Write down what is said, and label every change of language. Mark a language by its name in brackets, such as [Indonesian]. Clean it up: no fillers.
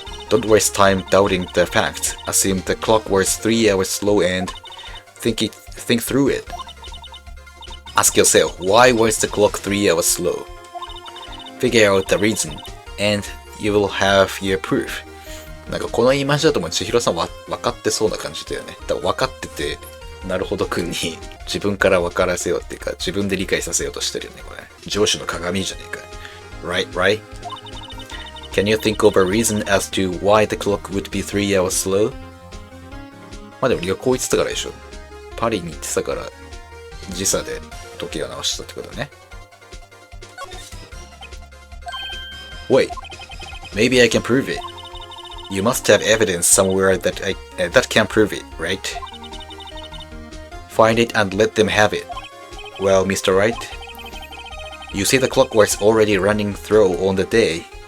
[English] Don't waste time doubting the facts. Assume the clock was 3 hours slow and think through it. Ask yourself, why was the clock 3 hours slow? Figure out the reason, and you will have your proof. [Japanese] なんかこの言い回しだともう千尋さんは分かってそうな感じだよね。だから分かってて、なるほどくんに自分から分からせようっていうか、自分で理解させようとしてるよね、これ。上司の鏡じゃねえか。 [English] Right? Can you think of a reason as to why the clock would be 3 hours slow? [Japanese] まあでも旅行行ってたからでしょ。パリに行ってたから、時差で時が直したってことだね。 [English] Wait, maybe I can prove it. You must have evidence somewhere that can prove it, right? Find it and let them have it. Well, Mr. Wright, you say the clock was already running slow on the day.